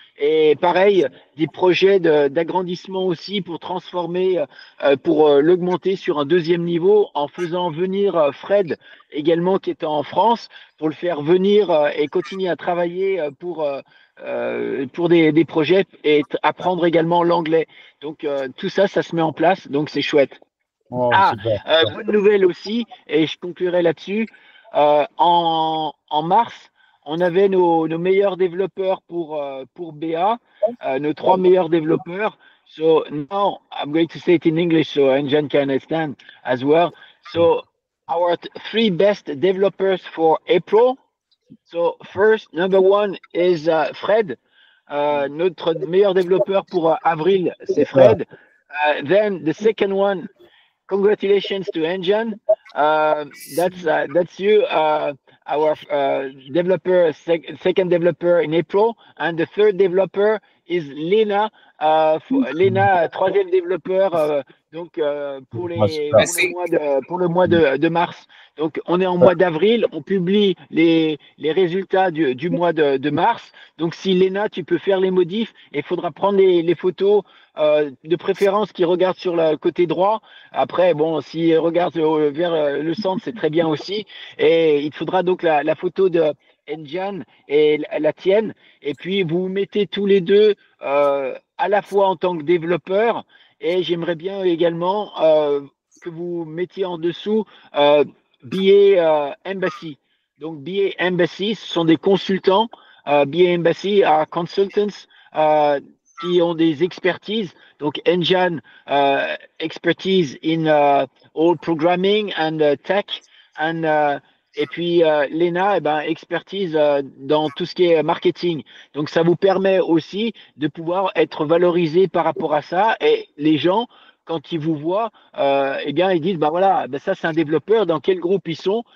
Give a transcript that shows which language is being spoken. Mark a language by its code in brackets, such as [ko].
[fr] Et pareil, des projets d'agrandissement aussi pour transformer, pour l'augmenter sur un deuxième niveau en faisant venir Fred également qui est en France pour le faire venir et continuer à travailler pour des projets et apprendre également l'anglais. Donc, tout ça, ça se met en place. Donc, c'est chouette. Oh, Ah, super. bonne nouvelle aussi, et je conclurai là-dessus. En mars, on avait nos meilleurs développeurs pour BA, nos 3 meilleurs développeurs. [en] So now I'm going to say it in English so Engine can understand as well. So our 3 best developers for April. So first, number 1 is Fred. [fr] Notre meilleur développeur pour avril, c'est Fred. [en] Then the second one, congratulations to Engine. That's you, our developer, second developer in April, and the third developer is Lena. [fr] Lena, troisième développeur, donc pour le mois de mars. Donc on est en mois d'avril, on publie les résultats du mois de mars. Donc si Lena, tu peux faire les modifs, et il faudra prendre les photos de préférence qui regardent sur le côté droit. Après, bon, s'il regarde vers le centre, c'est très bien aussi. Et il te faudra donc la photo de Engine et la tienne. Et puis, vous mettez tous les deux à la fois en tant que développeur. Et j'aimerais bien également que vous mettiez en dessous BA Embassy. Donc, BA Embassy, ce sont des consultants. [en] BA Embassy are consultants [fr] qui ont des expertises. [en] Donc, Engine, expertise in all programming and tech. [fr] Et puis, Lena, expertise dans tout ce qui est marketing. Donc, ça vous permet aussi de pouvoir être valorisé par rapport à ça. Et les gens, quand ils vous voient, ils disent, voilà, ça, c'est un développeur. Dans quel groupe ils sont?